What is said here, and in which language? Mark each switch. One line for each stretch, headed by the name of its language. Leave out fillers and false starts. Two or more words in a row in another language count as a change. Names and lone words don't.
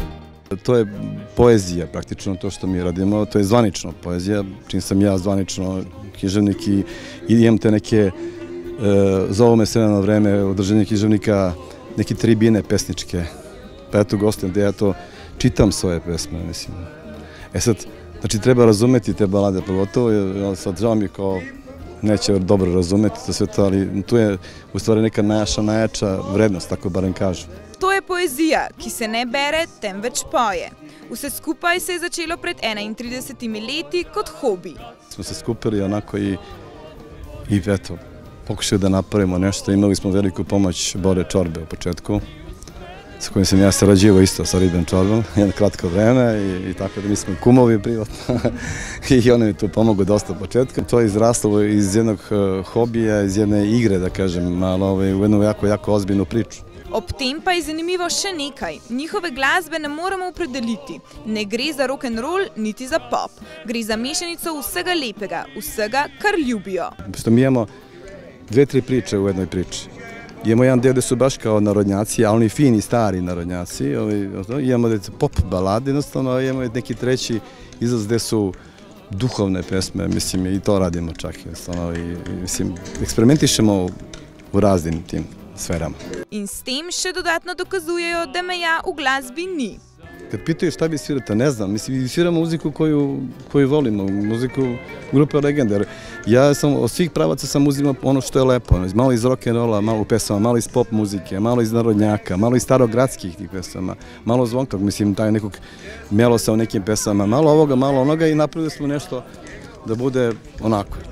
Serbian: To je poezija, praktično to što mi radimo, to je zvanično poezija, čim sam ja zvanično književnik i imam te neke, zovu me sve na vreme, održanje književnika, neke tribine pesničke, pa ja tu gostim gde ja to čitam svoje pesme, mislim. Sad, znači treba razumeti te balade, pogotovo, sad žao mi kao neće dobro razumeti to sve to, ali tu je u stvari neka najjača vrednost, tako barem kažu.
Slovenian: To je poezija, ki se ne bere, temveč poje. Vse skupaj se je začelo pred 31 leti kot hobi.
Serbian: Smo se skupili onako i eto, pokušali da napravimo nešto. Imali smo veliku pomoć Bore Čorbe u početku, sa kojim sam ja sarađivao isto sa Riben Čorbom, jedno kratko vreme i tako da mi smo kumovi privatno i on mi tu pomogao dosta u početku. To je izraslo iz jednog hobija, iz jedne igre, da kažem, malo u jednu jako ozbiljnu priču.
Slovenian: Ob tem pa je zanimivo še nekaj. Njihove glasbe ne moremo opredeliti. Ne gre za rock'n'roll, niti za pop. Gre za mešanico vsega lepega, vsega, kar ljubijo.
Serbian: Mi imamo 2-3 priče u jednoj priči. Imamo jedan deo gde su baš kao narodnjaci, ali oni fini, stari narodnjaci. Imamo pop balade, jednostavno, imamo neki treći izraz gde su duhovne pesme, mislim, i to radimo čak. Mislim, eksperimentišemo u raznim tim sferama.
Slovenian: In s tem še dodatno dokazujejo, da meja v glasbi ni.
Serbian: Kad pitaju šta bi svirata, ne znam. Mislim, sviramo muziku koju volimo, muziku grupe Legende. Ja sam od svih pravaca sam uzimao ono što je lepo. Malo iz rock'n'rolla, malo pesama, malo iz pop muzike, malo iz narodnjaka, malo iz starogradskih tih pesama, malo zvonkog, mislim, taj nekog melosa u nekim pesama, malo ovoga, malo onoga i napravili smo nešto da bude onako.